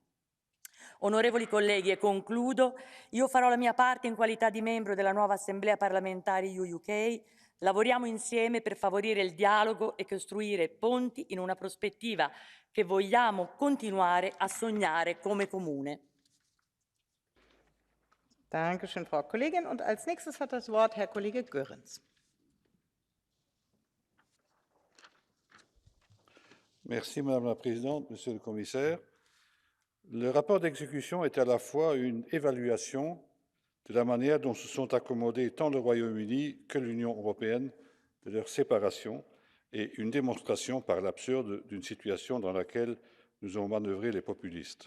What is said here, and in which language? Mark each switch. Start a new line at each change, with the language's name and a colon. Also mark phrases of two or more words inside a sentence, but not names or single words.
Italian: Onorevoli colleghi, e concludo, io farò la mia parte in qualità di membro della nuova Assemblea parlamentare EU-UK. Lavoriamo insieme per favorire il dialogo e costruire ponti in una prospettiva che vogliamo continuare a sognare come comune.
German: Dankeschön, Frau Kollegin. Und als nächstes hat das Wort Herr Kollege Goerens.
French: Merci Madame la Présidente, Monsieur le Commissaire. Le rapport d'exécution est à la fois une évaluation de la manière dont se sont accommodés tant le Royaume-Uni que l'Union européenne de leur séparation et une démonstration par l'absurde d'une situation dans laquelle nous ont manœuvré les populistes.